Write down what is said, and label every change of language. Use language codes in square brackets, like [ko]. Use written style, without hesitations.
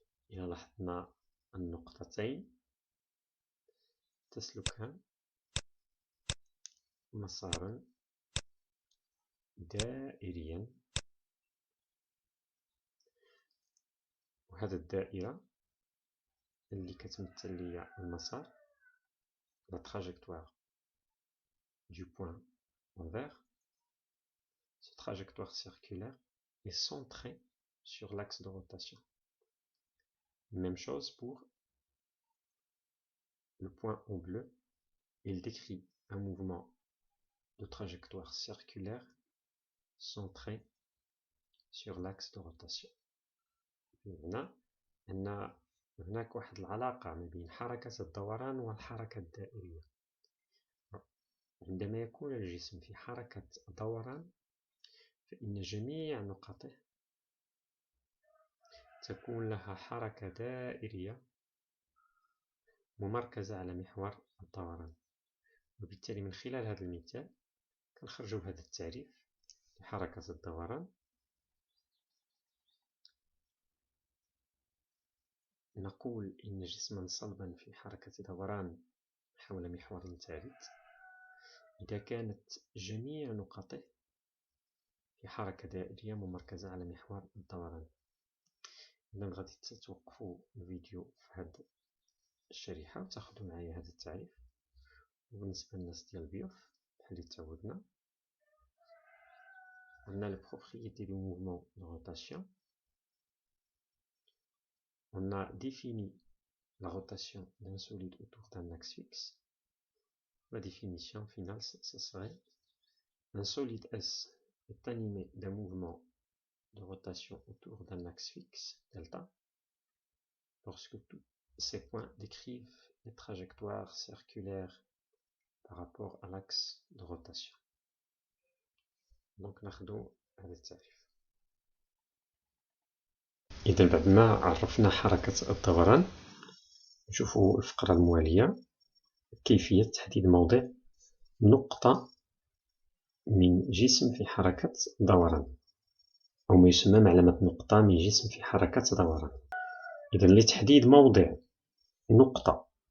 [ar] إذا لاحظنا النقطتين تسلكان مسارا دائريا، وهذا الدائرة اللي كتمثل لي المسار [fr] la trajectoire du point envers. Cette trajectoire circulaire est centrée sur l'axe de rotation. Même chose pour le point en bleu, il décrit un mouvement de trajectoire circulaire centré sur l'axe de rotation. [ar] هنا هناك واحد العلاقة ما بين حركة الدوران والحركة الدائرية. عندما يكون الجسم في حركة دوران فإن جميع نقاطه تكون لها حركة دائرية ممركزة على محور الدوران. وبالتالي من خلال هذا المثال كنخرجوا بهذا التعريف لحركة الدوران. نقول إن جسما صلبا في حركة دوران حول محور ثابت إذا كانت جميع نقاطه في حركة دائرية ممركزة على محور الدوران. إذا غادي تتوقفوا الفيديو في هذه الشريحة وتاخذوا معايا هذا التعريف. وبالنسبة للناس ديال بيوف بحال اللي تعودنا، عندنا لي [fr] propriétés du mouvement de rotation. On a défini la rotation d'un solide autour d'un axe fixe. La définition finale, ce serait un solide S est animé d'un mouvement de rotation autour d'un axe fixe, delta, lorsque tous ces points décrivent les trajectoires circulaires par rapport à l'axe de rotation. [ar] Donc, ناخدو هذا التعريف. إذا بعد ما عرفنا حركة الدوران، نشوفوا الفقرة الموالية كيفية تحديد موضع نقطة من جسم في حركة دوران، أو ما يسمى معلمة نقطة من جسم في حركة دوران. إذا لتحديد موضع نقطة